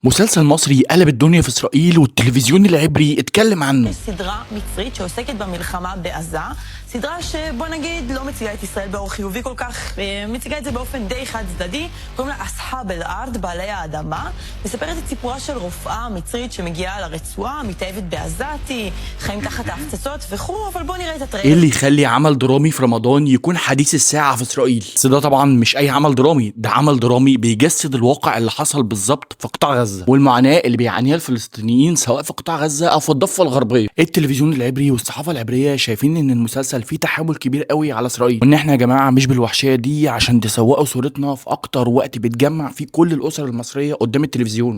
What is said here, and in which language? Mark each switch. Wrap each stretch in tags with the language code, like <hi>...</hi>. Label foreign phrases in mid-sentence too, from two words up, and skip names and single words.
<ar>مسلسل مصري قلب الدنيا في إسرائيل والتلفزيون العبري اتكلم عنه.</ar> <he>יש סדרה מצרית שעוסקת במלחמה בעזה, סדרה שבוא נגיד לא מציגה את ישראל באור חיובי כל כך, מציגה את זה באופן די חד צדדי, קוראים לה אסחאב אל-ארד, בעלי האדמה, מספרת את סיפורה של רופאה מצרית שמגיעה לרצועה, מתאהבת בעזתי, חיים תחת ההפצצות וכו', אבל בוא נראה את הטריילר.</he> <ar>ايه اللي يخلي عمل درامي في رمضان يكون حديث الساعة في إسرائيل؟ بس ده طبعا مش أي عمل درامي، ده عمل درامي بيجسد الواقع اللي حصل بالظبط في قطاع غزة والمعاناة اللي بيعانيها الفلسطينيين سواء في قطاع غزة أو في الضفة الغربية. التلفزيون العبري والصحافة العبرية شايفين إن المسلسل فيه تحامل كبير قوي على إسرائيل، وإن إحنا يا جماعة مش بالوحشية دي عشان تسوقوا صورتنا في أكتر وقت بيتجمع فيه كل الأسر المصرية قدام التلفزيون.</ar>